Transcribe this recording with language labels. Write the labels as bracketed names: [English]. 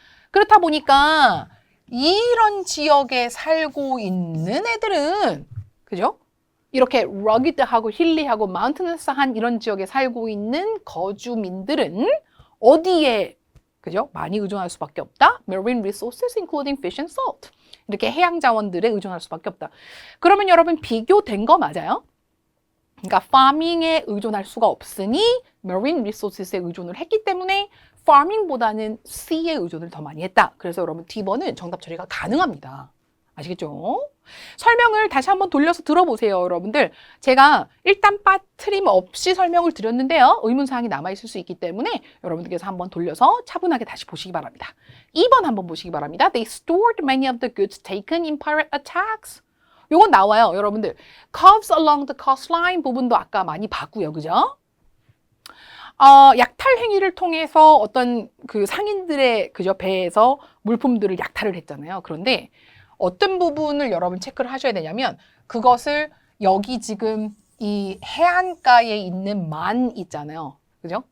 [Korean] 그렇다 보니까 이런 지역에 살고 있는 애들은 그죠? 이렇게 rugged하고 hilly하고 mountainous한 이런 지역에 살고 있는 거주민들은 어디에 그죠? 많이 의존할 수밖에 없다. [English] Marine resources including fish and salt. [Korean] 이렇게 해양 자원들에 의존할 수밖에 없다. 그러면 여러분 비교된 거 맞아요? 그러니까 farming에 의존할 수가 없으니 marine resources에 의존을 했기 때문에 farming보다는 C에 의존을 더 많이 했다. 그래서 여러분 D번은 정답 처리가 가능합니다. 아시겠죠? 설명을 다시 한번 돌려서 들어보세요, 여러분들. 제가 일단 빠트림 없이 설명을 드렸는데요. 의문사항이 남아있을 수 있기 때문에 여러분들께서 한번 돌려서 차분하게 다시 보시기 바랍니다. 2번 한번 보시기 바랍니다. [English] They stored many of the goods taken in pirate attacks. [Korean] 요건 나와요, 여러분들. [English] Coves along the coastline [Korean] 부분도 아까 많이 봤고요, 그죠? 약탈 행위를 통해서 어떤 그 상인들의 그저 배에서 물품들을 약탈을 했잖아요. 그런데 어떤 부분을 여러분 체크를 하셔야 되냐면 그것을 여기 지금 이 해안가에 있는 만 있잖아요. 그죠?